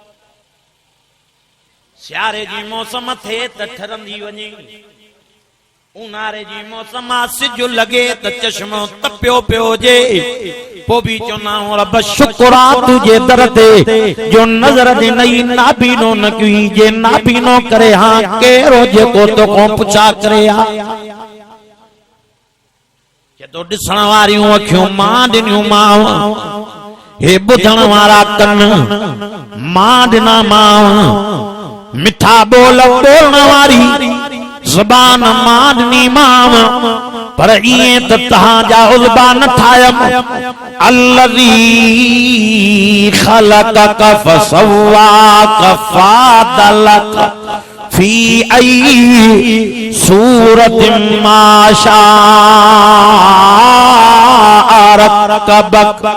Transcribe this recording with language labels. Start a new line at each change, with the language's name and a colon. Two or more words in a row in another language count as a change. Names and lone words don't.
Sindhi: सियारे जी मौसम थिए त ठरंदी वञे, ऊन्हारे जी मौसम सिज लगे त चश्मो तपियो पियो हुजे, पो भी चवंदा रब शुक्र आ तुझे दर ते जो नज़र ॾिनई नाबीनो न कई जे नाबीनो करे हां केरो जेको तोखों पुछा करे आ। जदो ॾिसण वारियूं अखियूं मां ॾिनियूं मां, हे ॿुधण वारा कन मां ॾिना मां, मिठा बोल बोलण वारी ज़बान मां ॾिनी मां, पर इएं त तव्हांजा उज़बा न ठाहियम।
Arabic: الذي خلقك فسواك فعدلك في أي صورة ما شاء ركبك.